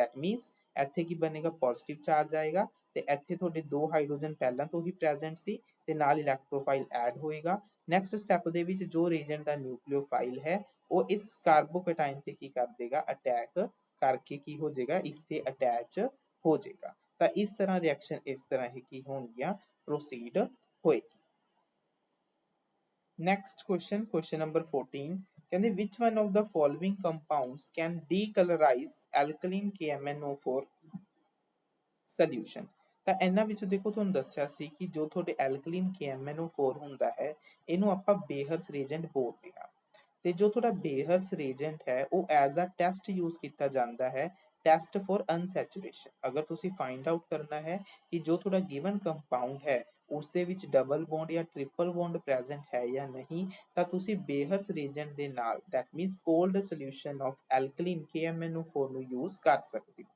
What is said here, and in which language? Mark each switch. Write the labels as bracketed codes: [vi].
[pa] That means ਇੱਥੇ ਕੀ ਬਣੇਗਾ, positive charge ਆਏਗਾ ਤੇ ਇੱਥੇ ਤੁਹਾਡੇ ਦੋ ਹਾਈਡਰੋਜਨ ਪਹਿਲਾਂ ਤੋਂ ਹੀ ਪ੍ਰੈਜ਼ੈਂਟ ਸੀ ਤੇ ਨਾਲ ਇਲੈਕਟ੍ਰੋਫਾਈਲ ਐਡ ਹੋਏਗਾ। ਨੈਕਸਟ ਸਟੈਪ ਦੇ ਵਿੱਚ ਜੋ ਰੀਏਜੈਂਟ ਦਾ ਨਿਊਕਲੀਓਫਾਈਲ ਹੈ ਉਹ ਇਸ ਕਾਰਬੋਕੇਟਾਇਨ ਤੇ ਕੀ ਕਰ ਦੇਗਾ, ਅਟੈਕ ਕਰਕੇ ਕੀ ਹੋ ਜਾਏਗਾ, ਇਸ ਤੇ ਅਟੈਚ ਹੋ ਜਾਏਗਾ। ਤਾਂ ਇਸ ਤਰ੍ਹਾਂ ਰਿਐਕਸ਼ਨ ਇਸ ਤਰ੍ਹਾਂ ਹੀ ਕੀ ਹੋਣਗੀਆਂ, ਪ੍ਰੋਸੀਡ ਹੋਏਗੀ। ਨੈਕਸਟ ਕੁਐਸਚਨ, ਕੁਐਸਚਨ ਨੰਬਰ 14 ਕਹਿੰਦੇ [en] which one of the following compounds can decolorize alkaline KMnO4 solution। [pa] ਤਾਂ ਇਹਨਾਂ ਵਿੱਚ ਦੇਖੋ ਤੁਹਾਨੂੰ ਦੱਸਿਆ ਸੀ ਕਿ ਜੋ ਤੁਹਾਡੇ ਐਲਕਲੀਨ KMnO4 ਹੁੰਦਾ ਹੈ ਇਹਨੂੰ ਆਪਾਂ ਬੇਹਰਸ ਰੀਏਜੈਂਟ ਬੋਲਦੇ ਹਾਂ, ਤੇ ਜੋ ਤੁਹਾਡਾ ਬੇਹਰਸ ਰੀਏਜੈਂਟ ਹੈ ਉਹ ਐਜ਼ ਅ ਟੈਸਟ ਯੂਜ਼ ਕੀਤਾ ਜਾਂਦਾ ਹੈ, ਟੈਸਟ ਫॉर ਅਨਸੈਚੁਰੇਸ਼ਨ। ਅਗਰ ਤੁਸੀਂ ਫਾਈਂਡ ਆਊਟ ਕਰਨਾ ਹੈ ਕਿ ਜੋ ਤੁਹਾਡਾ ਗਿਵਨ ਕੰਪਾਊਂਡ ਹੈ ਉਸ ਦੇ ਵਿੱਚ ਡਬਲ ਬੌਂਡ ਜਾਂ ਟ੍ਰਿਪਲ ਬੌਂਡ ਪ੍ਰੈਜ਼ੈਂਟ ਹੈ ਜਾਂ ਨਹੀਂ, ਤਾਂ ਤੁਸੀਂ ਬੇਹਰਸ ਰੀਏਜੈਂਟ ਦੇ ਨਾਲ [en] that means cold solution of alkaline KMnO4 [pa] ਨੂੰ ਯੂਜ਼ ਕਰ ਸਕਦੇ ਹੋ।